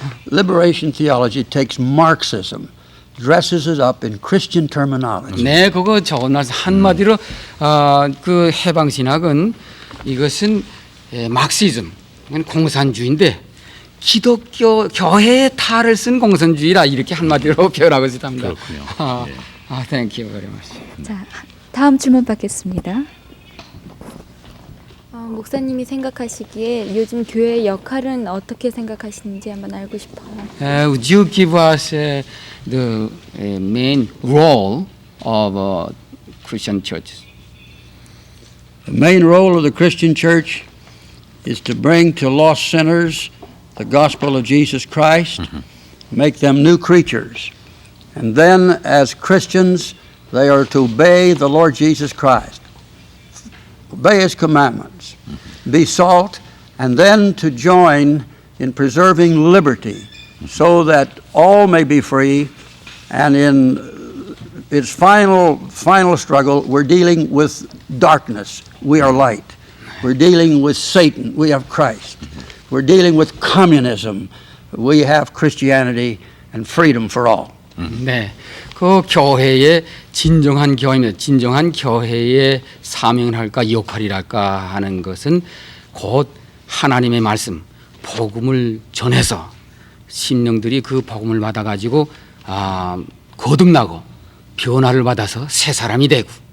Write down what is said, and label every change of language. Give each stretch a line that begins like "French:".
English: Liberation theology takes Marxism, dresses it up in Christian terminology.
Korean: 네, 그거 좋은 말씀. 한마디로 그 해방 신학은 이것은 막시즘, 공산주의인데 기독교 교회의 탈을 쓴 공산주의라 이렇게 한마디로 표현하고 있답니다. 그렇군요.
English: Thank you very much.
Korean: 자, 다음 질문 받겠습니다. 목사님이 생각하시기에 요즘 교회의 역할은 어떻게 생각하시는지 한번 알고 싶어요.
English: Would you give us the main role of Christian churches? The main role of the Christian church is to bring to lost sinners the gospel of Jesus Christ, make them new creatures. And then, as Christians, they are to obey the Lord Jesus Christ, obey His commandments, be salt, and then to join in preserving liberty so that all may be free. And in its final struggle, we're dealing with darkness. We are light. We're dealing with Satan. We have Christ. We're dealing with communism. We have Christianity and freedom for all.
Korean: 네, 그 교회의 진정한 교회입니다. 진정한 교회의 사명을 할까 역할이랄까 하는 것은 곧 하나님의 말씀, 복음을 전해서 심령들이 그 복음을 받아가지고 거듭나고 변화를 받아서 새 사람이 되고